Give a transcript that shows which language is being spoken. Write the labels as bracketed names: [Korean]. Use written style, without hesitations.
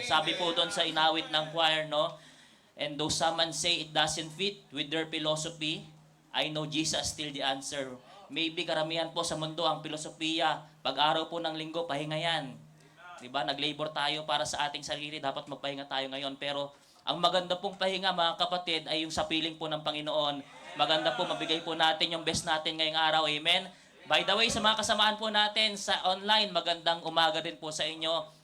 [Filipino] Sabi po doon sa inawit ng choir, no? [English] And though some man say it doesn't fit with their philosophy, I know Jesus is still the answer. [Filipino] Maybe karamihan po sa mundo ang filosofiya, pag-araw po ng linggo, pahinga yan. Diba? Nag-labor tayo para sa ating sarili, dapat magpahinga tayo ngayon. Pero ang maganda pong pahinga, mga kapatid, ay yung sa piling po ng Panginoon. Maganda po, mabigay po natin yung best natin ngayong araw. Amen? [English] By the way, [Filipino] sa mga kasamaan po natin sa online, magandang umaga din po sa inyo.